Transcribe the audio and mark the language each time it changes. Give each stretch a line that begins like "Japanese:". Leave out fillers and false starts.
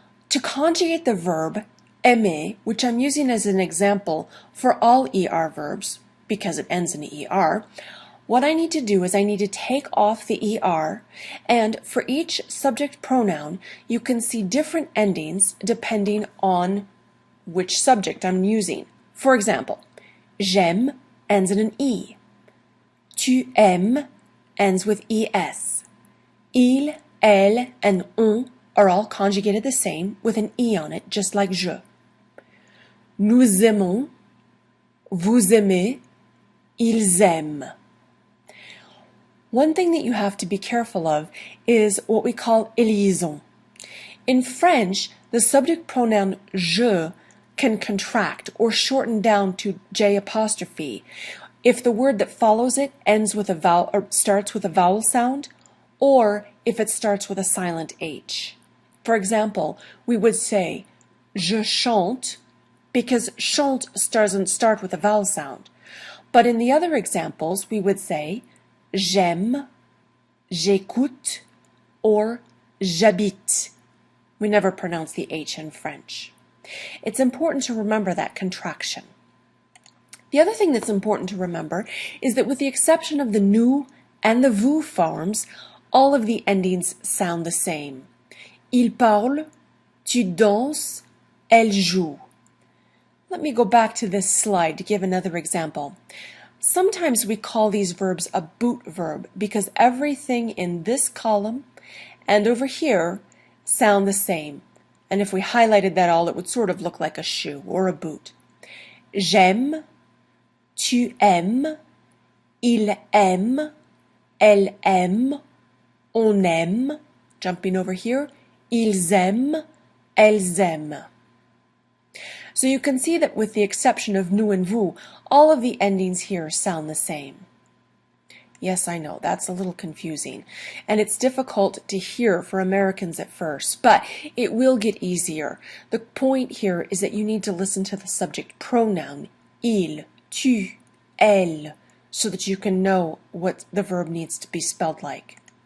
English: To conjugate the verb aimer, which I'm using as an example for all ER verbs, because it ends in ER, what I need to do is I need to take off the ER, and for each subject pronoun, you can see different endings depending on which subject I'm using. For example, j'aime ends in an E.
French: Tu aimes
English: ends with ES. Il, elle, and on are all conjugated the same with an E on it, just like je.
French: Nous aimons, vous aimez, ils aiment.
English: One thing that you have to be careful of is what we call liaison. In French, the subject pronoun je can contract or shorten down to J apostrophe if the word that follows it ends with a vowel or starts with a vowel sound, or if it starts with a silent H. For example, we would say
French: je chante
English: because chante doesn't start with a vowel sound. But in the other examples, we would say
French: j'aime, j'écoute, or j'habite.
English: We never pronounce the H in French. It's important to remember that contraction. The other thing that's important to remember is that with the exception of the nous and the vous forms, all of the endings sound the same.
French: Il parle, tu danses, elle joue.
English: Let me go back to this slide to give another example. Sometimes we call these verbs a boot verb because everything in this column and over here sound the same. And if we highlighted that all, it would sort of look like a shoe or a boot.
French: J'aime, tu aimes, il aime, elle aime, on aime.
English: Jumping over here,
French: ils aiment, elles aiment.
English: So you can see that with the exception of nous and vous, all of the endings here sound the same. Yes, I know, that's a little confusing, and it's difficult to hear for Americans at first, but it will get easier. The point here is that you need to listen to the subject pronoun, il, tu, elle, so that you can know what the verb needs to be spelled like.